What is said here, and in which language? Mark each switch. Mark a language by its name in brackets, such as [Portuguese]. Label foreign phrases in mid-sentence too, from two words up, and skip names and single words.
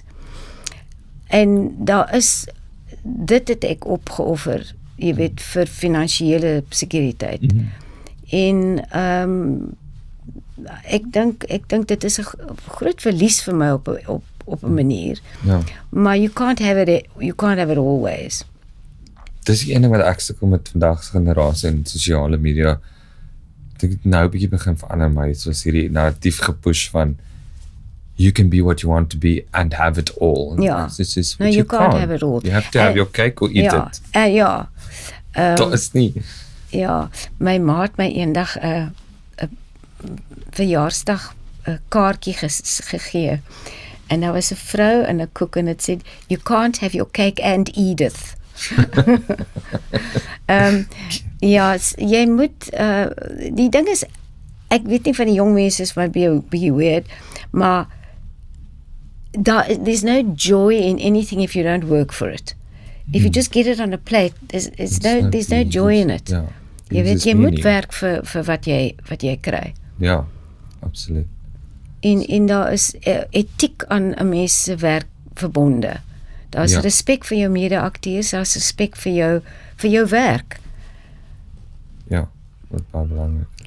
[Afrikaans] En daar is, dit het ek opgeoffer, jy weet, vir finansiële sekuriteit. En ek dink dit is 'n groot verlies vir my op 'n manier. Ja. [English] Maar you can't have it always. [Afrikaans] Dis die ene wat ek sukkel met vandag se generasie en sosiale media. Ek dink nou 'n bietjie begin verander, maar soos hierdie narratief gepush van [English] you can be what you want to be and have it all. [Afrikaans] Ja. [English] This is No, what you can't have it all. You have to have your cake or eat it. [Afrikaans] Ja. Dat is nie. Ja, my ma het my eendag 'n verjaarsdag 'n kaartjie gegee. En daar was 'n vrou en 'n koek en dit sê [English] you can't have your cake and Edith. [Afrikaans] Ja, jy moet die ding is, ek weet nie van die jong mense is my bietjie weird, maar [English] there's no joy in anything if you don't work for it. If you just get it on a plate, there's no joy in it. [Afrikaans] Ja. Jy weet, jy moet werk vir wat jy kry. Ja, absoluut. En daar is etiek aan 'n mens se werk verbonde. Daar's respek vir jou mede-akteurs, daar's respek vir jou werk. Ja, wat baie belangrik is.